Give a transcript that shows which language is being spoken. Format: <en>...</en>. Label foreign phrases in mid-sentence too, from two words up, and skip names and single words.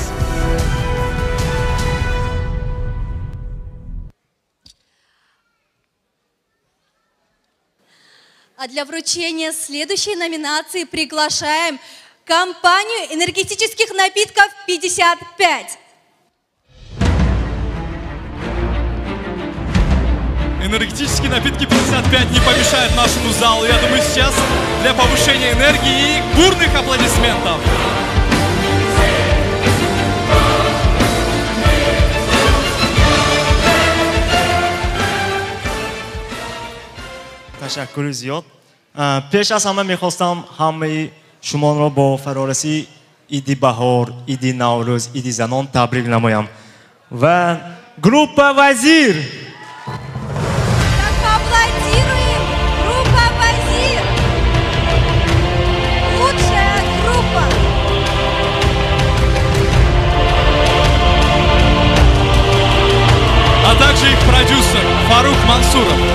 <ru>А для вручения следующей номинации приглашаем компанию энергетических напитков 55. Энергетические напитки 55 не помешают нашему залу. Я думаю, сейчас для повышения энергии и бурных аплодисментов.</ru> <fa>تشکر زیاد. پیش از همه میخواستم همه شما را با فرارسی ایدی بهار، ایدی نوروز، ایدی زنان تبریک نمایم. و گروپ وزیر.</fa> <ru>Поаплодируем! Группа «Вазир». Лучшая группа. А также их продюсер Фарух Мансуров.</ru>